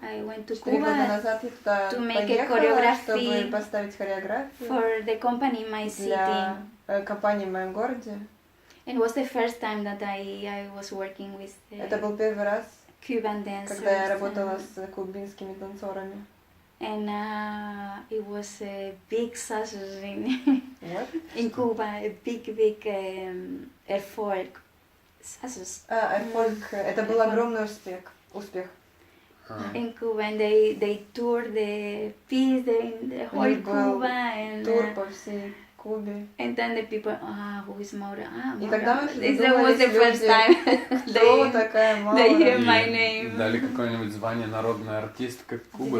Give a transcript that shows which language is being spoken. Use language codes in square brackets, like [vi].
[en] I went to Cuba to make a choreography for the company in my city. [ru] Компании в моем городе. [en] It was the first time that I was working with [ru] Это был первый раз, [en] Cuban dancers. [ru] Когда я работала с кубинскими танцорами. [en] And it was a big success in Cuba, a big effort. [ru] Это был огромный успех. [en] In Cuba, and they toured the piece in the whole Cuba, and [ru] тур по всей Кубе. [en] And then the people, who is Maura? [ru] И тогда мы [en] That was the first time [ru] кто такая Маура? [en] They hear my name. [ru] Дали какое-нибудь звание народная артистка Кубы?